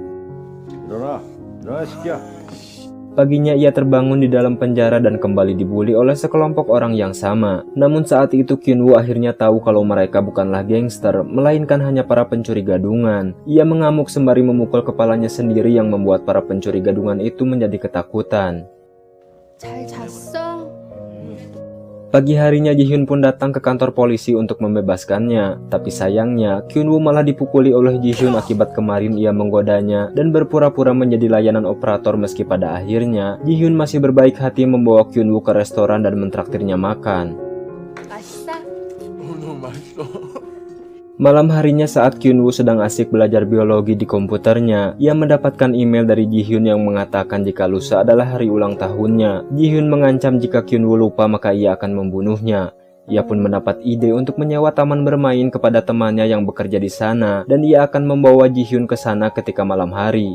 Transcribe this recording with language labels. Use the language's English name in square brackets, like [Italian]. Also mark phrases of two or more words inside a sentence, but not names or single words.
[Indonesian] Paginya ia terbangun di dalam penjara dan kembali dibully oleh sekelompok orang yang sama. Namun saat itu Kyun-woo akhirnya tahu kalau mereka bukanlah gangster, melainkan hanya para pencuri gadungan. Ia mengamuk sembari memukul kepalanya sendiri yang membuat para pencuri gadungan itu menjadi ketakutan. [Korean] 잘 잤어? [Indonesian] Pagi harinya Ji-hyun pun datang ke kantor polisi untuk membebaskannya. Tapi sayangnya, Kyun-woo malah dipukuli oleh Ji-hyun akibat kemarin ia menggodanya dan berpura-pura menjadi layanan operator meski pada akhirnya, Ji-hyun masih berbaik hati membawa Kyun-woo ke restoran dan mentraktirnya makan. [Korean] 맛있어? 너무 맛있어. [Indonesian] Malam harinya saat Kyun-woo sedang asik belajar biologi di komputernya, ia mendapatkan email dari Ji-hyun yang mengatakan jika lusa adalah hari ulang tahunnya. Ji-hyun mengancam jika Kyun-woo lupa maka ia akan membunuhnya. Ia pun mendapat ide untuk menyewa taman bermain kepada temannya yang bekerja di sana, dan ia akan membawa Ji-hyun ke sana ketika malam hari.